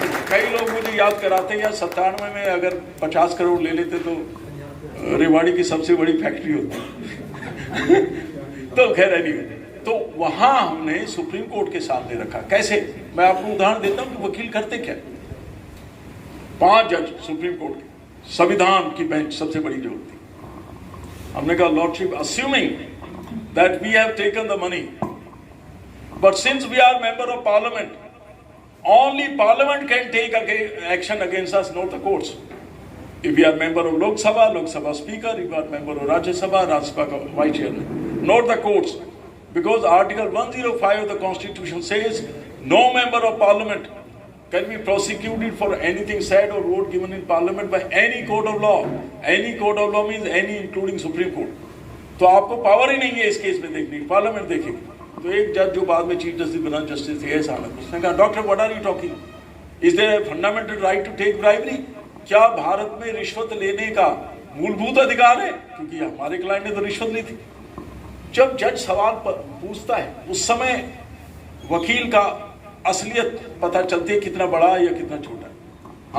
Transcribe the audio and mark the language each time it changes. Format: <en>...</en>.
<hi>कई लोग मुझे याद कराते हैं यार 97 में अगर 50 करोड़ ले लेते तो रेवाड़ी की सबसे बड़ी फैक्ट्री होती। तो खैर नहीं, तो वहां हमने सुप्रीम कोर्ट के सामने रखा। कैसे? मैं आपको उदाहरण देता हूं कि वकील करते क्या। 5 जज सुप्रीम कोर्ट के, संविधान की बेंच सबसे बड़ी जो होती। हमने कहा lordship,</hi> <en>assuming that we have taken the money, but since we are member of parliament, only parliament can take action against us, not the courts. If we are member of Lok Sabha speaker, if we are member of Rajya Sabha vice chairman, not the courts, because article 105 of the constitution says no member of parliament can be prosecuted for anything said or vote given in parliament by any court of law. Any court of law means any including supreme court.</en> <hi>तो आपको power ही नहीं है इस case में देखने की, parliament देखेगी। तो एक जज जो बाद में चीफ जस्टिस बना, जस्टिस एस आनंद, उसने कहा</hi> <en>Doctor what are you talking, is there fundamental right to take bribery?</en> <hi>क्या भारत में रिश्वत लेने का मूलभूत अधिकार है? क्योंकि हमारे क्लाइंट ने तो रिश्वत ली थी। जब जज सवाल पूछता है उस समय वकील का असलियत पता चलती है, कितना बड़ा या कितना छोटा।</hi>